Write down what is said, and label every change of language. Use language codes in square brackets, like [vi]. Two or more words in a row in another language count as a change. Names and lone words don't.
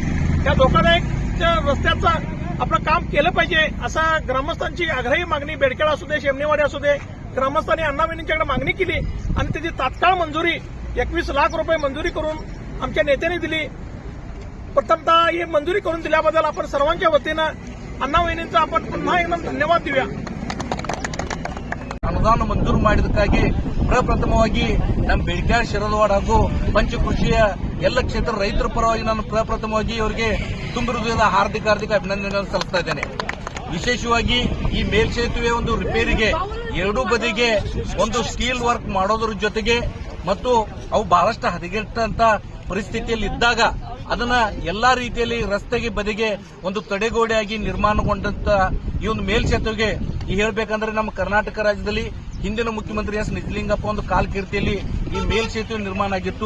[mr] त्या धोकादायक रस्त्याचं आपलं काम केलं पाहिजे असं ग्रामस्थांची आग्रही मागणी बेडक्याळ असू दे, शेमनेवाडी असू दे, ग्रामस्थांनी अण्णावहिनींच्याकडे मागणी केली आणि त्याची तात्काळ मंजुरी 21 लाख रुपये मंजुरी करून आमच्या नेत्यांनी दिली. प्रथमतः ही मंजुरी करून दिल्याबद्दल आपण सर्वांच्या वतीनं अण्णावहिनींचा आपण पुन्हा एकदम धन्यवाद देऊया. [kn] ಅನುದಾನ ಮಂಜೂರು ಮಾಡಿದ್ದಕ್ಕಾಗಿ ಪ್ರಪ್ರಥಮವಾಗಿ ನಮ್ಮ ಬೆಳಗ್ಯಾಳ, ಶಿರದವಾಡ ಹಾಗೂ ಪಂಚಕೃಷಿಯ ಎಲ್ಲ ಕ್ಷೇತ್ರ ರೈತರ ಪರವಾಗಿ ನಾನು ಪ್ರಪ್ರಥಮವಾಗಿ ಇವರಿಗೆ ತುಂಬ ಹೃದಯದ ಹಾರ್ದಿಕ ಅಭಿನಂದನೆಗಳನ್ನು ಸಲ್ಲಿಸ್ತಾ ಇದ್ದೇನೆ. ವಿಶೇಷವಾಗಿ ಈ ಮೇಲ್ಸೇತುವೆ ಒಂದು ರಿಪೇರಿಗೆ ಎರಡೂ ಬದಿಗೆ ಒಂದು [en] steel work [kn] ಮಾಡೋದ್ರ ಜೊತೆಗೆ ಮತ್ತು ಅವು ಬಹಳಷ್ಟು ಹದಗೆಟ್ಟಂತ ಪರಿಸ್ಥಿತಿಯಲ್ಲಿ ಇದ್ದಾಗ ಅದನ್ನ ಎಲ್ಲಾ ರೀತಿಯಲ್ಲಿ ರಸ್ತೆಗೆ ಬದಿಗೆ ಒಂದು ತಡೆಗೋಡೆಯಾಗಿ ನಿರ್ಮಾಣಗೊಂಡಂತ ಈ ಒಂದು ಮೇಲ್ಸೇತುವೆಗೆ ಹೇಳಬೇಕಂದ್ರೆ ನಮ್ಮ ಕರ್ನಾಟಕ ರಾಜ್ಯದಲ್ಲಿ ಹಿಂದಿನ ಮುಖ್ಯಮಂತ್ರಿ ಎಸ್ ನಿಜಲಿಂಗಪ್ಪ ಒಂದು ಕಾಲಕೀರ್ತಿಯಲ್ಲಿ ಈ ಮೇಲ್ಸೇತುವೆ ನಿರ್ಮಾಣ ಆಗಿತ್ತು.